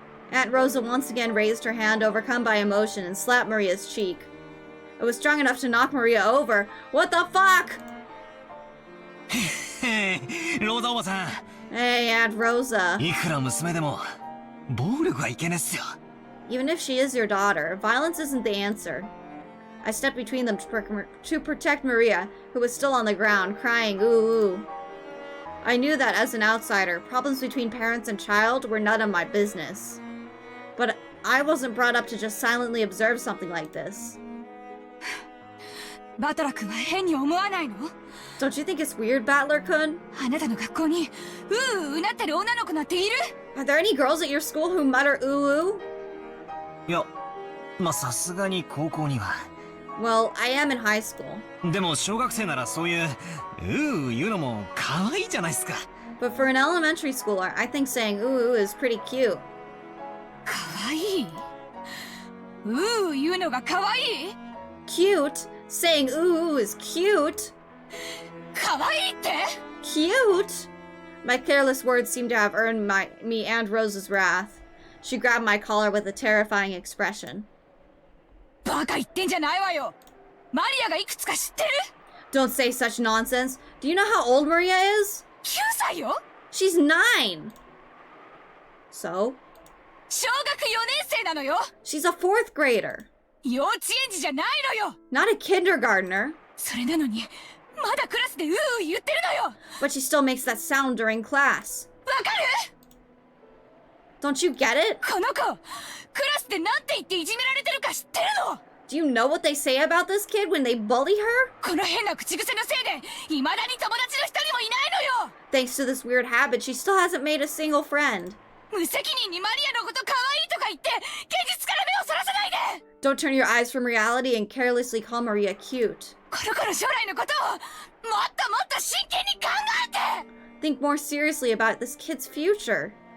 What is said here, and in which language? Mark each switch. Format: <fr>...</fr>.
<en>Aunt Rosa once again raised her hand, overcome by emotion, and slapped Maria's cheek. It was strong enough to knock Maria over. What the fuck? Hey, Rosa おばさん。 Hey, Aunt Rosa.</en> <ja>いくら娘でも暴力はいけねっすよ。</ja> <en>Even if she is your daughter, violence isn't the answer. I stepped between them to protect Maria, who was still on the ground, crying ooh ooh. I knew that as an outsider, problems between parents and child were none of my business. But I wasn't brought up to just silently observe something like this.</en> <ja>バトラ君は変に思わないの？</ja> <en>Don't you think it's weird, Battler-kun?</en> <ja>あなたの学校にうなってる女の子なんている？</ja> <en>Are there any girls at your school who mutter ooh ooh?</en> <ja>いや、まあさすがに高校には。</ja> <en>Well, I am in high school.</en> <ja>でも小学生ならそういう言うのも可愛いじゃないっすか。</ja> <en>But for an elementary schooler, I think saying ooh ooh is pretty cute.</en> <ja>かわいい？言うのがかわいい？</ja> <en>Cute? Saying ooh ooh is cute?</en> <ja>かわいいって？</ja> <en>Cute? My careless words seemed to have earned me and Rosa's wrath. She grabbed my collar with a terrifying expression.</en> <ja>バカ言ってんじゃないわよ。マリアがいくつか知ってる？</ja> <en>Don't say such nonsense. Do you know how old Maria is?</en> <ja>9歳よ。</ja> <en>She's 9. So?</en> <ja>小学4年生なのよ。</ja> <en>She's a 4th grader.</en> <ja>幼稚園児じゃないのよ。</ja> <en>Not a kindergartner.</en> <ja>それなのにまだクラスで言ってるのよ。</ja> <en>But she still makes that sound during class.</en> <ja>わかる？</ja> <en>Don't you get it?</en> <ja>この子、クラスでなんて言っていじめられてるか知ってるの？</ja> <en>Do you know what they say about this kid when they bully her?</en> <ja>この変な口癖のせいで未だに友達の一人もいないのよ。</ja> <en>Thanks to this weird habit, she still hasn't made a single friend.</en> <ja>無責任にマリアのこと可愛いとか言って現実から目をそらさないで。</ja> <en>Don't turn your eyes from reality and carelessly call Maria cute.</en> <ja>この子の将来のことをもっと真剣に考えて。</ja> <en>Think more seriously about this kid's future.</en>